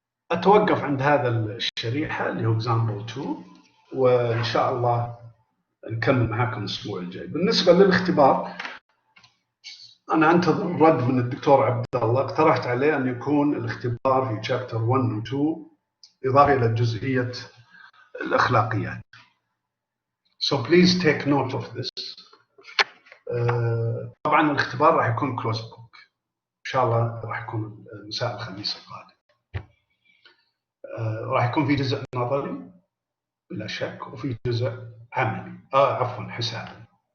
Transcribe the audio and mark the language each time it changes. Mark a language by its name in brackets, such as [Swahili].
[Arabic] أتوقف عند هذا الشريحة اللي هو example 2، وإن شاء الله نكمل معاكم الأسبوع الجاي. بالنسبة للاختبار أنا أنتظر رد من الدكتور عبد الله، اقترحت عليه أن يكون الاختبار في chapter 1 و 2 إضافة إلى جزئية الأخلاقيات. [English] So please take note of this. [Arabic] طبعا الاختبار راح يكون closed book إن شاء الله، راح يكون مساء الخميس القادم. راح يكون في جزء نظري بلا شك، وفي جزء عملي عفوا حسابي.